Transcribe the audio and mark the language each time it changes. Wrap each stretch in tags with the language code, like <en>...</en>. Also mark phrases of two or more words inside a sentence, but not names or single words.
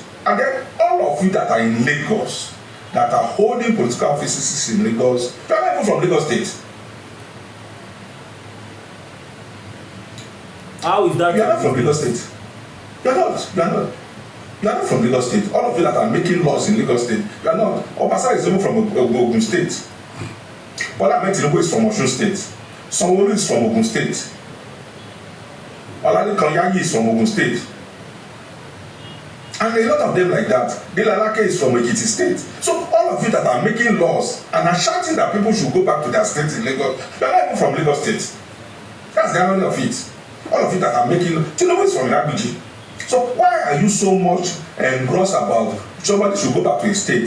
<en>And then all of you that are in Lagos, that are holding political offices in Lagos, you are not even from Lagos State. How is that? You are not from Lagos State. You are not. You are not. You are not from Lagos State. All of you that are making laws in Lagos State, you are not. Obasa is even from Ogun State. Bola Ahmed Tinubu is from Osun State. Sanwo-Olu is from Ogun State. Olalekan is from Ogun State. And a lot of them like that. Delalake is from Ekiti State. So all of you that are making laws and are shouting that people should go back to their state in Lagos, you are not even from Lagos State. That's the irony of it. All of you that are making Tinubu is from Ilabiji. So why are you so much engrossed about somebody should go back to his state?</en>